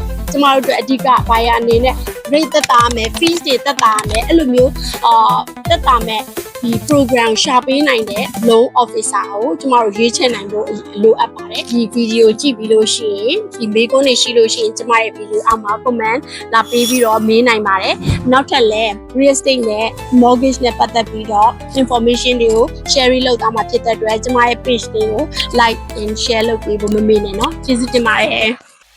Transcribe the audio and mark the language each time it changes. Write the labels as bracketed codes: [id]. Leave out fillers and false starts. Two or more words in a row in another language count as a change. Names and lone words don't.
[my] ကျမတို့အတွက်အဓိက buyer အနေနဲ့ rate သက်သာမယ် fees တွေသက်သာမယ်အဲ့လိုမျိုးသက်သာမယ်ဒီ program ရှာပေးနိုင်တဲ့ [en] loan officer [my] ကိုကျမတို့ရွေးချယ်နိုင်ဖို့လိုအပ်ပါတယ်ဒီ video ကြည့်ပြီးလို့ရှိရင်ဒီမေးခွန်းတွေရှိလို့ရှိရင်ကျမရဲ့ video အောက်မှာ comment လာပေးပြီးတော့မေးနိုင်ပါတယ်နောက်ထပ်လည်း [en] real estate [my] နဲ့ mortgage နဲ့ပတ်သက်ပြီးတော့ information တွေကို sharing လုပ်သွားမှာဖြစ်တဲ့အတွက်ကျမရဲ့ page တွေကို [en] like and share [my] လုပ်ပေးဖို့မမေ့နဲ့เนาะကျေးဇူးတင်ပါတယ်